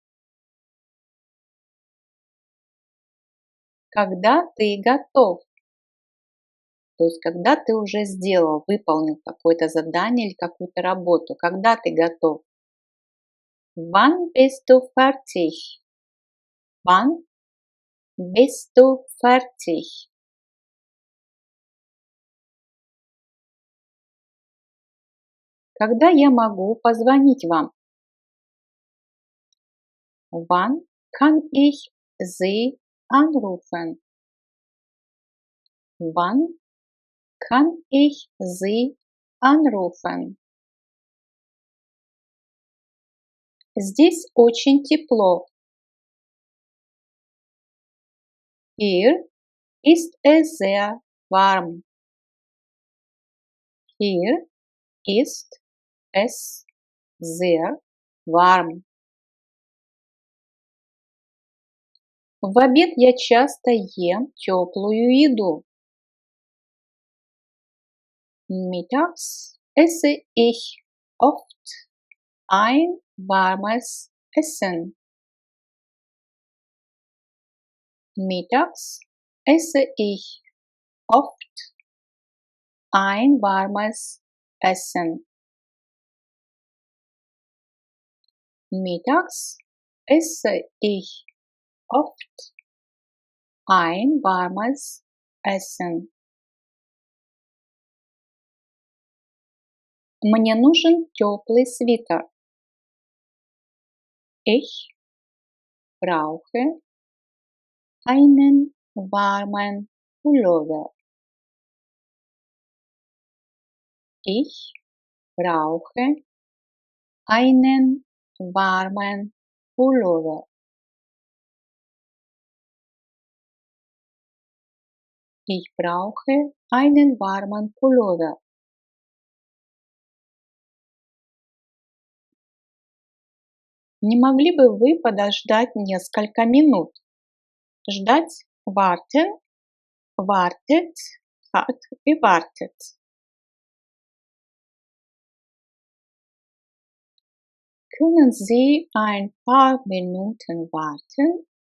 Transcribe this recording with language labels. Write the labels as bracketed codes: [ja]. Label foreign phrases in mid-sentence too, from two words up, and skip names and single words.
[ru] Когда ты готов? То есть, когда ты уже сделал, выполнил какое-то задание или какую-то работу. Когда ты готов? [de] Wann bist du fertig? Wann bist du fertig? [ru] Когда я могу позвонить вам? [de] Wann kann ich Sie anrufen? Wann kann ich Sie anrufen? [ru] Здесь очень тепло. [de] Hier ist es sehr warm. Hier ist es sehr warm. [ru] В обед я часто ем теплую еду. [de] Mittags esse ich oft ein warmes Essen. Mittags esse ich oft ein warmes Essen. Mittags esse ich oft ein warmes Essen. [ru] Мне нужен теплый свитер. [de] Ich brauche einen warmen Pullover. Ich brauche einen warmen Pullover. Ich brauche einen warmen Pullover. [ru] Не могли бы вы подождать несколько минут? Ждать – [de] warten, wartet, hat gewartet. Können Sie ein paar Minuten warten?